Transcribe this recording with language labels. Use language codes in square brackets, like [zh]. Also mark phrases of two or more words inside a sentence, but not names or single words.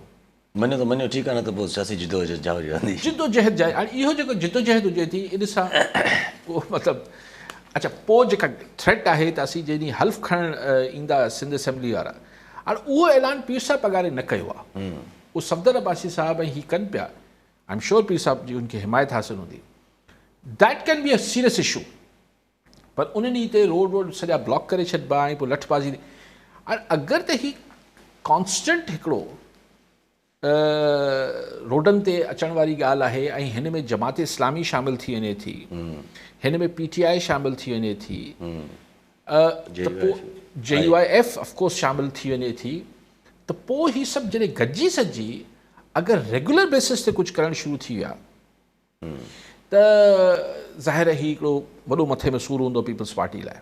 [sd] मञो त मञो, ठीकु आहे, न त पोइ सियासी जिदोजहद जारी रहंदी। जिदोजहद जारी, हाणे इहो जेको जिदोजहद हुजे थी इन सां को मतिलबु अच्छा पोइ जेका थ्रेट आहे त असीं जॾहिं हल्फ़ खणणु ईंदा सिंध असेंबली वारा, हाणे उहो ऐलान पीर साहब पघारे न कयो आहे। उहो सफ़दर अब्बासी साहब ऐं हीअ कनि पिया, [en] I am sure [sd] पीर साहब जी उनखे हिमायत हासिल हूंदी। [en] that can be a serious issue, [sd] पर उन ॾींहं ते रोड सॼा ब्लॉक करे छॾिबा ऐं पोइ लठबाज़ी। हाणे अगरि त ही कॉन्स्टेंट हिकिड़ो रोडनि ते अचण वारी ॻाल्हि आहे ऐं हिन में जमात इस्लामी शामिलु थी वञे थी, हिन में PTI शामिलु थी वञे थी, त पोइ JUIF ऑफकोर्स शामिलु थी वञे थी, त पोइ हीअ सभु जॾहिं गॾिजी सॼी अगरि [en] regular basis [sd] ते कुझु करणु शुरू थी विया त ज़ाहिर ही हिकिड़ो वॾो मथे में सूरु हूंदो पीपल्स पार्टी लाइ।